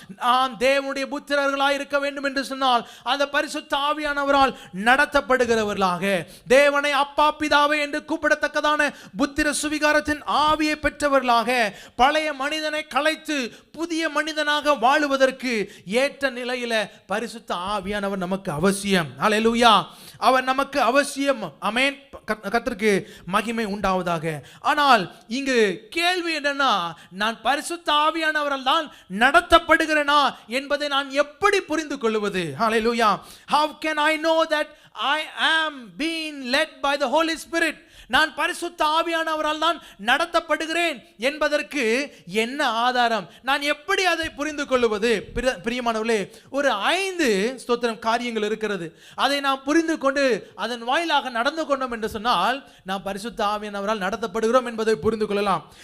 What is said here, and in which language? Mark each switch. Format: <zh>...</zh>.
<ta>நாம் தேவனுடைய புத்திரர்களாய் இருக்க வேண்டும் என்று சொன்னால் அந்த பரிசுத்த ஆவியானவரால் நடத்தப்படுகிறவர்களாக, தேவனை அப்பா பிதாவே என்று கூப்பிடத்தக்கதான புத்திர சுவிகாரத்தின் ஆவியை பெற்றவர்களாக, பழைய மனிதனை களைத்து புதிய மனிதனாக வாழுவதற்கு ஏற்ற நிலையில பரிசுத்த ஆவியானவர் நமக்கு அவசியம். ஹல்லேலூயா. அவர் நமக்கு அவசியம். ஆமென். கர்த்தருக்கு மகிமை உண்டாவதாக. ஆனால் இங்கு கேள்வி என்னன்னா, நான் பரிசுத்த ஆவியானவரால் தான் நடத்தப்படுகிறேனா என்பதை நான் எப்படி புரிந்து கொள்வது? ஹல்லேலூயா.</ta> <en>How can I know that I am being led by the Holy Spirit?</en> <ta>நான் பரிசுத்த ஆவியானவரால் தான் நடத்தப்படுகிறேன் என்பதற்கு என்ன ஆதாரம்? நான் எப்படி அதை புரிந்து கொள்வது? பிரியமானவர்களே, ஒரு 5 ஸ்தோத்திரம் காரியங்கள் இருக்கிறது. அதை நாம் புரிந்து கொண்டு அதன் வாயிலாக நடந்து கொண்டோம் என்று சொன்னால் நாம் பரிசுத்த ஆவியானவரால் நடத்தப்படுகிறோம் என்பதை புரிந்து கொள்ளலாம்.</ta>